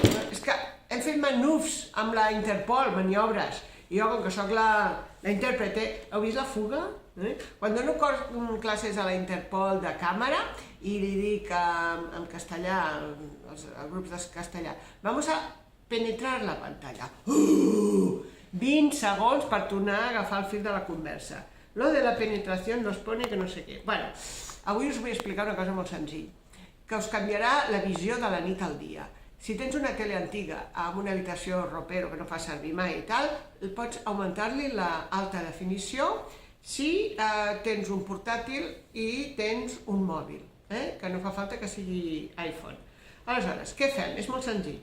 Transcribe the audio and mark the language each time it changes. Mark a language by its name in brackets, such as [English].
[Catalan] És que hem fet manufs amb la Interpol, maniobres, i jo, com que sóc la intèrprete, heu vist la fuga? Quan dono classes a la Interpol de càmera i li dic en castellà, als grups de castellà, [Spanish] vamos a penetrar la pantalla. [Catalan] 20 segons per tornar a agafar el fil de la conversa. [Spanish] Lo de la penetración nos pone que no sé què. [Catalan] Bueno, avui us vull explicar una cosa molt senzilla, que us canviarà la visió de la nit al dia. Si tens una tele antiga amb una habitació ropero que no fa servir mai i tal, pots augmentar-li l'alta definició si tens un portàtil i tens un mòbil, que no fa falta que sigui iPhone. Aleshores, què fem? És molt senzill.